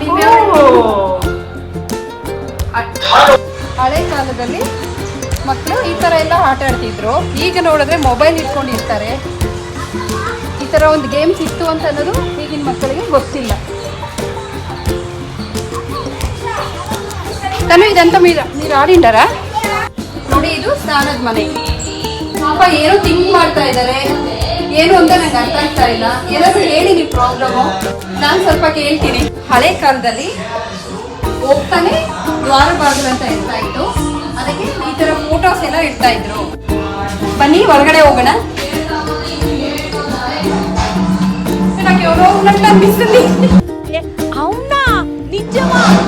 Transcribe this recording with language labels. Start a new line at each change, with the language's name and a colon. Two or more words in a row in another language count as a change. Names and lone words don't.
Kannada: ಹಳೆ ಕಾಲದಲ್ಲಿ ಮಕ್ಕಳು ಈ ಥರ ಎಲ್ಲ ಆಟ ಆಡ್ತಿದ್ರು. ಈಗ ನೋಡಿದ್ರೆ ಮೊಬೈಲ್ ಇಟ್ಕೊಂಡಿರ್ತಾರೆ. ಈ ಥರ ಒಂದು ಗೇಮ್ಸ್ ಇತ್ತು ಅಂತ ಅನ್ನೋದು ಈಗಿನ ಮಕ್ಕಳಿಗೆ ಗೊತ್ತಿಲ್ಲ. ತನು ಇದಂತ
Telugu: మీరు ఆడిండారా?
Kannada: ನೋಡಿ, ಇದು ಸ್ನಾನದ ಮನೆ. ಪಾಪ ಏನೋ ಥಿಂಕ್ ಮಾಡ್ತಾ ಇದ್ದಾರೆ, ಏನು ಅಂತ ನಂಗೆ ಅರ್ಥ ಆಗ್ತಾ ಇಲ್ಲ. ಏನಾದರೂ ಹೇಳಿ ನೀವು ಪ್ರಾಬ್ಲಮ್ಮು, ನಾನು ಸ್ವಲ್ಪ ಕೇಳ್ತೀನಿ. ಹಳೆ ಕಾಲದಲ್ಲಿ ಹೋಗ್ತಾನೆ ದ್ವಾರ ಬಾಗಿಲು ಅಂತ ಇರ್ತಾ ಇತ್ತು. ಅದಕ್ಕೆ ಈ ಥರ ಫೋಟೋಸ್ ಎಲ್ಲ ಇಡ್ತಾ ಇದ್ರು. ಬನ್ನಿ ಹೊರಗಡೆ ಹೋಗೋಣ.
Telugu: ನನಗೆ ఎవరో ఉన్నట్టు అనిపిస్తుంది. అవునా? నిజమా?